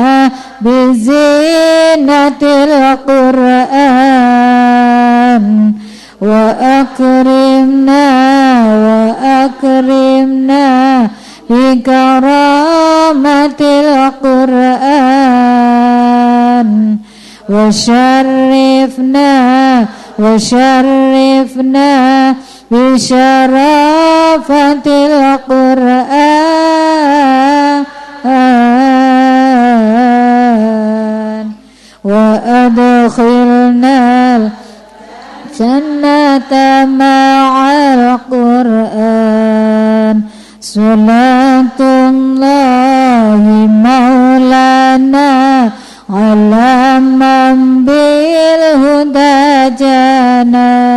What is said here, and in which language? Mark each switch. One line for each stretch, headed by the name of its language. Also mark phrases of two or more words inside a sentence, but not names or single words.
Arabic: بزينة القرآن وأكرمنا بكرامة القرآن وشرفنا بشرافة القرآن وأدخلنا جنة مع القرآن. صلاة الله مولانا على من بالهدى جاءنا